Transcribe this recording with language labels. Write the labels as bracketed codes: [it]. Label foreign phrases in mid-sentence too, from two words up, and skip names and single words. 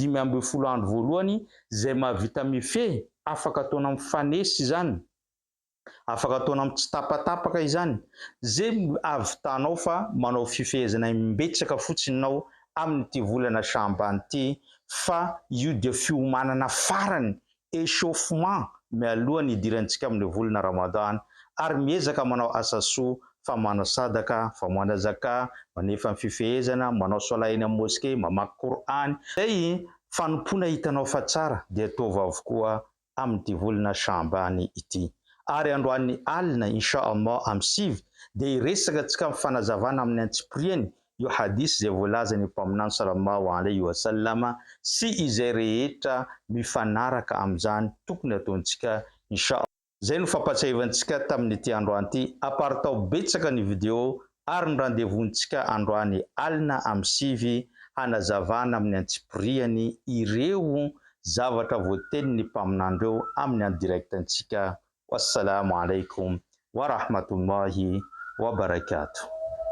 [mg] 10 andro voalohany zay mahavita mifehy, afaka ataona mifanesy zany, afaka ataona amin'ny tsy tapatapaka izany, zay avitanao fa manao fifehezana mimbetsaka fotsiny nao amin'ity volana Sha'ban ty, fa io dia fiomanana farany, échauffement mialohan'ny idirantsika amin'ny volana Ramadan, ary miezaka manao asa soa, fa manao sadaka, fa manao zaka, manefa fifehezana, manao sola eny amin'ny moské, mamaky Qur'an. Zay fanompoana hitanao fa tsara dia ataova avokoa amin'ity volana Sha'ban ity. Ary androan'ny alina inshallah amin'ny 5 dia iresaka antsika amin'ny fanazavana amin'ny antsipiriany io hadisy zay voalazan'ny mpaminany [ar] صلى الله عليه وسلم [mg] sy izay rehetra mifanaraka amin'izany tokony ataontsika inshallah. Zay no fampatsiavantsika tamin'ity androany ity, apartao betsaka ny video ary ny rendez-vous-ntsika androany alina amin'ny 5 hanazavana amin'ny antsipiriany ireo zavatra voatenin'ny mpaminandreo amin'ny andirektantsika. [ar] والسلام عليكم ورحمة الله وبركاته.